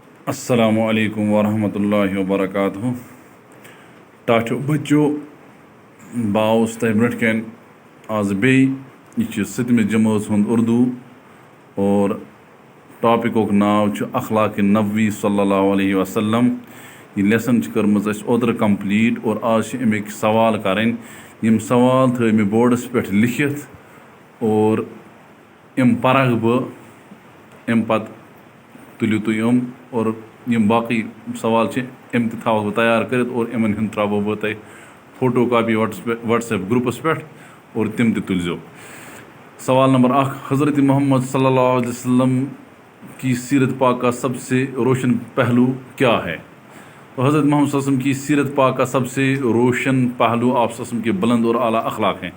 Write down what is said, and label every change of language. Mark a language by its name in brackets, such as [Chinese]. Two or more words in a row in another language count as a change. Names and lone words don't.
[Arabic] السلام علیکم ورحمۃ اللہ وبرکاتہ [Kashmiri] ٹاٹھو بچو باؤس تہ برٹ کن آز یہ ستمہ جماعت ہند اردو اور ٹاپک ناو اخلاق نبوی [Arabic] صلی اللہ علیہ وسلم. [Kashmiri] یہ لیسن کرم اوتر کمپلیٹ اور آج امک سوال کریں. یم سوال تھو مے بورڈس پہ لکھت اور ام پرگ ام پتہ تلیو تھی اور یم باقی سوال ام تہ تھاو بہ تیار کرت اور امن ہند ترو بہ تہ فوٹو کاپی واٹس ایپ گروپس پہ اور تم تہ تلزو. [Urdu] سوال نمبر 1. حضرت محمد [Arabic] صلی اللہ علیہ وسلم [Urdu] کی سیرت پاک کا سب سے روشن پہلو کیا ہے؟ تو حضرت محمد [Arabic] صلی اللہ علیہ وسلم [Urdu] کی سیرت پاک کا سب سے روشن پہلو آپ [Arabic] صلی اللہ علیہ وسلم [Urdu] کے بلند اور اعلیٰ اخلاق ہیں.